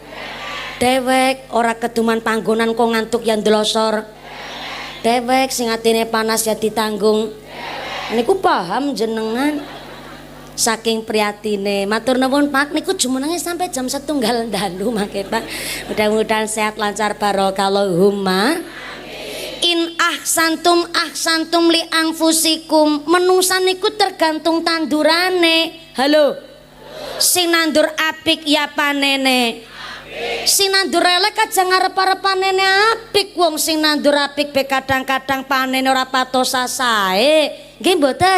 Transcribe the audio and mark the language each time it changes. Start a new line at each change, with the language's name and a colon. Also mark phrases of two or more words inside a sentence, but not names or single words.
Javanese: Dhewek ora keduman panggonan kok ngantuk yang ndelosor. Dhewek sing atine panas ya ditanggung. Niku paham jenengan. Saking priatine matur nuwun Pak niku jumenenge sampai jam 1 dalu mangke Pak.
Indonesian: Mudah-mudahan sehat lancar barokah Allahumma.
Arabic: In ahsantum li anfusikum.
Javanese: Menungsa niku tergantung tandurane. Halo. Sing nandur apik ya panene. Sing nandur elek aja ngarep-arep panene apik. Wong sing nandur apik be kadang-kadang panene ora patos sae. Nggih mboten?